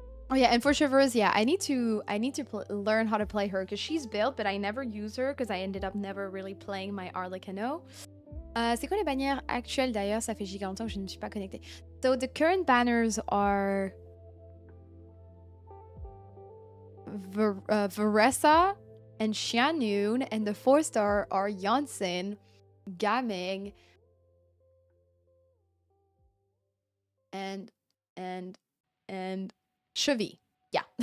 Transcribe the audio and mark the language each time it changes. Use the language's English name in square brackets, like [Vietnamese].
[English] Oh yeah, and for Traverse, yeah, I need to learn how to play her because she's built, but I never use her because I ended up never really playing my Arlecano. [French] C'est quoi les bannières actuelles d'ailleurs? Ça fait giga longtemps que je ne suis pas connectée. [English] So the current banners are Varesa and Xianyun, and the 4-star are Janssen, Gaming, and Chevy. Yeah.